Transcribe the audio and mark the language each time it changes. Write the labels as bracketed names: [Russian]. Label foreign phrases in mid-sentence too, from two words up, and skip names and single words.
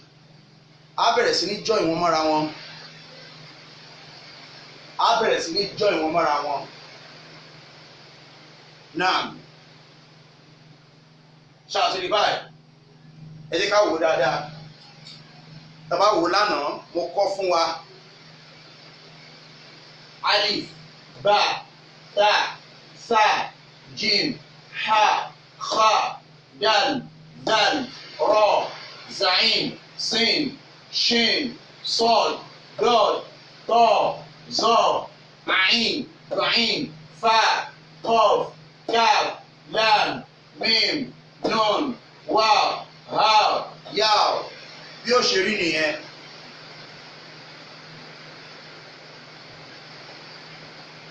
[Yoruba] A bẹ̀rẹ̀ sí ní join wọn mọ́ra wọn. A bẹ̀rẹ̀ sí ní join wọn mọ́ra wọn. Now, ṣàṣírí báyìí, ẹ jẹ́ ká wò dáadáa. Tá bá wò lánàá, mo kọ́ fún wa. [Arabic] ألف باء تاء ثاء جيم حاء خاء دال ذال راء زاي سين شين صاد ضاد طاء ظاء عين غين فاء قاف كاف لام ميم نون واو هاء ياء. [Yoruba] Bí ó ṣe rí nìyẹn.